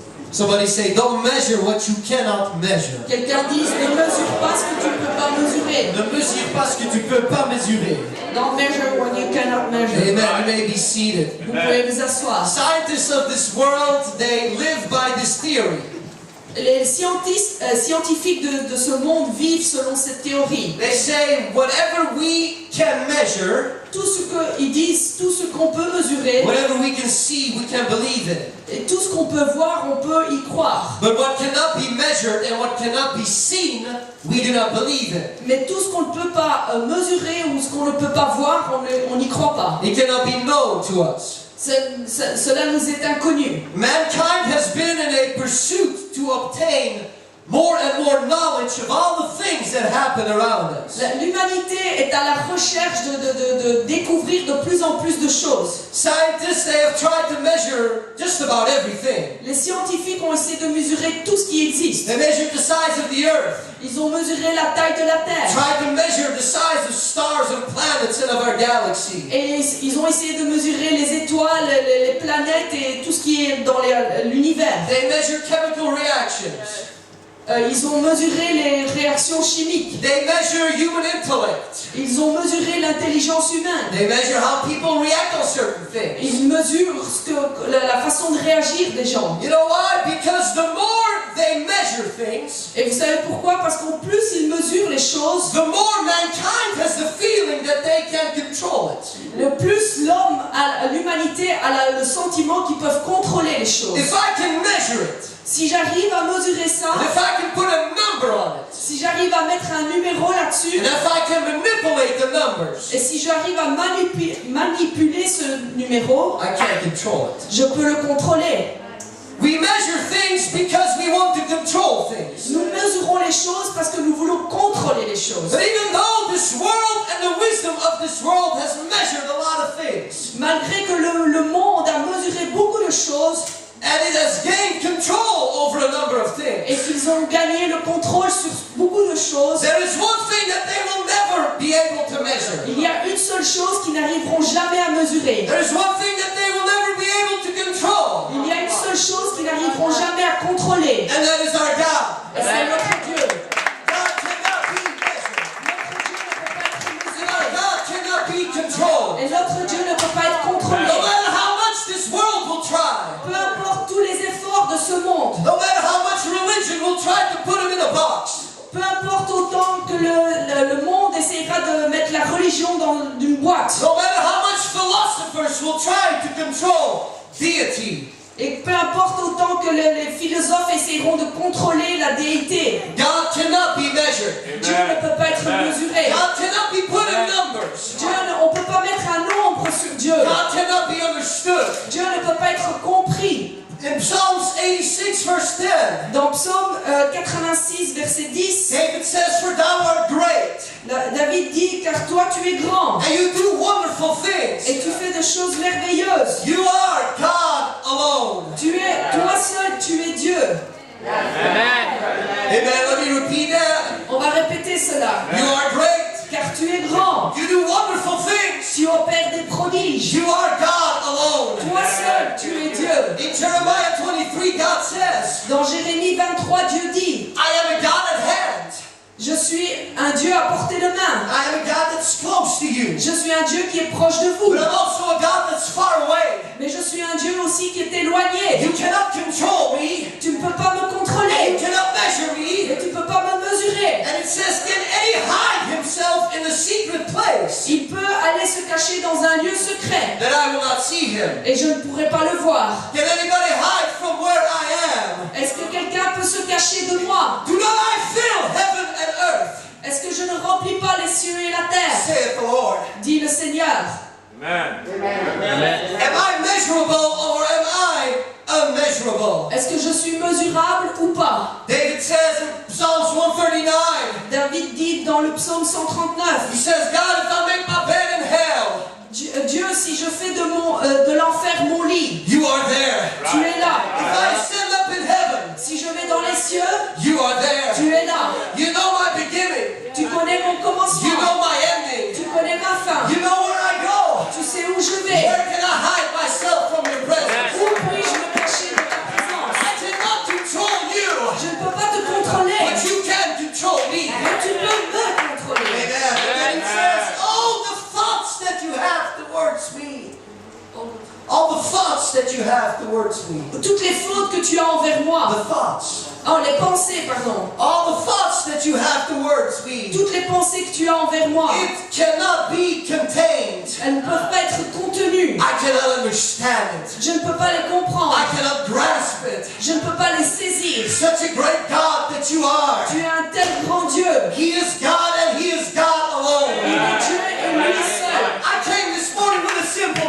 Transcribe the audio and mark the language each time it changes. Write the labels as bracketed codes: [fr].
[en] Somebody say, don't measure what you cannot measure. [fr] Quelqu'un dise, ne mesure pas ce que tu ne peux pas mesurer. Ne mesure pas ce que tu peux pas mesurer. [en] Don't measure what you cannot measure. Amen. You may be seated. [fr] Vous pouvez vous asseoir. [en] Scientists of this world, they live by this theory. [fr] Les scientifiques de ce monde vivent selon cette théorie. [en] They say, whatever we can measure, [fr] Tout ce qu'ils disent, tout ce qu'on peut mesurer, [en] whatever we can see, we can believe in. [fr] et tout ce qu'on peut voir, on peut y croire. [en] But what cannot be measured and what cannot be seen, we do not believe in. [fr] Mais tout ce qu'on ne peut pas mesurer ou ce qu'on ne peut pas voir, on n'y croit pas. [en] It cannot be known to us. [fr] Cela nous est inconnu. [en] Mankind has been in a pursuit to obtain more and more knowledge of all the things that happen around us. [fr] L'humanité est à la recherche de découvrir de plus en plus de choses. [en] Scientists, they have tried to measure just about everything. [fr] Les scientifiques ont essayé de mesurer tout ce qui existe. [en] They measured the size of the earth, [fr] Ils ont mesuré la taille de la Terre. [en] tried to measure the size of stars and planets in of our galaxy. [fr] Et ils ont essayé de mesurer les étoiles, les planètes et tout ce qui est dans l'univers. [en] They measure chemical reactions. [fr] Ils ont mesuré les réactions chimiques. [en] They measure human intellect. [fr] Ils ont mesuré l'intelligence humaine. [en] They measure how people react on certain things. [fr] Ils mesurent la façon de réagir des gens. [en] You know why? Because the more they measure things, [fr] Et vous savez pourquoi? Parce qu'en plus ils mesurent les choses, [en] the more mankind has the feeling that they can control it. [fr] le plus l'humanité a le sentiment qu'ils peuvent contrôler les choses. [en] If I can measure it, [fr] Si j'arrive à mesurer ça, [en] and if I can put a number on it, [fr] si j'arrive à mettre un numéro là-dessus, [en] and if I can manipulate the numbers, [fr] et si j'arrive à manipuler ce numéro, [en] I can't control it. [fr] je peux le contrôler. [en] We measure things because we want to control things. [fr] Nous mesurons les choses parce que nous voulons contrôler les choses. [en] But even though this world and the wisdom of this world has measured a lot of things, [fr] Malgré que le monde a mesuré beaucoup de choses [en] and it has gained control over a number of [fr] et [en] things, [fr] qu'ils ont gagné le contrôle sur beaucoup de choses, [en] there is one thing that they will never be able to measure. [fr] il y a une seule chose qu'ils n'arriveront jamais à mesurer. [en] There is one thing that they will never be able to control, [fr] Il y a une seule chose qu'ils n'arriveront jamais à contrôler. [en] and that is our God. [fr] Et c'est notre Dieu. [en] God cannot be measured, [fr] Notre Dieu ne peut pas être [en] and our God cannot [fr] mesuré. [en] be controlled. [fr] Et notre Dieu ne peut pas être contrôlé. [en] No matter how much this world will try, [fr] Peu importe tous les efforts de ce monde, [en] no matter how much religion will try to put him in a box, [fr] peu importe autant que le monde essaiera de mettre la religion dans une boîte, [en] no matter how much philosophers will try to control deity, [fr] et peu importe autant que les philosophes essaieront de contrôler la déité, [en] God cannot be measured. [fr] Dieu ne peut pas être mesuré. [en] God cannot be put in numbers. [fr] On ne peut pas mettre un nombre sur Dieu. [en] God cannot be understood. [fr] Dieu ne peut pas être compris. [en] In Psalms 86 verse 10, [fr] Dans Psaume 86, verset 10, [en] David says, "For thou art great, [fr] David dit, car toi tu es grand, [en] and you do wonderful [fr] et [en] things. [fr] tu fais des choses merveilleuses. [en] You are God alone." [fr] Toi seul, tu es Dieu. [en] Amen. Let me repeat that. [fr] On va répéter cela. [en] You are great. [fr] Car tu es grand, [en] You do wonderful things. [fr] tu opères des prodiges. [en] You are God alone. [fr] Toi seul, tu es Dieu. [en] In Jeremiah 23, God says, [fr] Dans Jérémie 23, Dieu dit, [en] "I am a God at hand. [fr] je suis un Dieu à portée de main. [en] I am a God that's close to you. [fr] Je suis un Dieu qui est proche de vous. [en] But I'm also a God that's far away. [fr] Mais je suis un Dieu aussi qui est éloigné. [en] You cannot control me. [fr] Tu ne peux pas me [en] And you [fr] contrôler. [en] cannot measure me." [fr] Et tu ne peux pas me mesurer. [en] And it says, "Can any hide himself in a secret place [fr] Il peut aller se cacher dans un lieu secret. [en] that I will not see him? [fr] Et je ne pourrai pas le voir. [en] Can anybody hide from where I am? [fr] Est-ce que quelqu'un peut se cacher de moi? [en] Do not I fill heaven and earth, [fr] Est-ce que je ne remplis pas les cieux et la terre? [en] saith the Lord? [fr] Dit le Seigneur. [en] Am I measurable or am I unmeasurable? [fr] Est-ce que je suis mesurable ou pas? [en] David says in Psalms 139, [fr] David dit dans le psaume 139, [en] he says, "God, if I make my bed in hell, [fr] Dieu, si je fais de l'enfer mon lit, [en] you are there. [fr] tu es là. [en] If I ascend up in heaven, [fr] Si je vais dans les cieux, [en] you are there. [fr] tu es là. [en] You know my beginning. [fr] Tu connais mon [en] You [fr] commencement. [en] know my ending. [fr] Tu connais ma fin. [en] You know where I go. [fr] Tu sais où je vais. [en] Where can I hide myself from your presence? [fr] Où puis-je me cacher de ta présence? [en] I cannot control you, [fr] Je ne peux pas te contrôler, [en] but you can control me." [fr] mais tu peux me contrôler. [en] Amen. And then he says, "Oh, the thoughts that you have towards me. All the thoughts that you have towards me." [fr] Toutes les fautes que tu as envers moi. [en] The thoughts. [fr] Oh, les pensées, pardon. [en] All the thoughts that you have towards me. [fr] Toutes les pensées que tu as envers moi. [en] It cannot be contained. [fr] Elles ne peuvent pas être contenues. [en] I cannot understand it. [fr] Je ne peux pas les comprendre. [en] I cannot grasp it. [fr] Je ne peux pas les saisir. [en] Such a great God that you are. [fr] Tu es un tel grand Dieu. [en] He is God and He is God [fr] Il [en] alone. [fr] est Dieu et lui seul. [en] I came this morning with a simple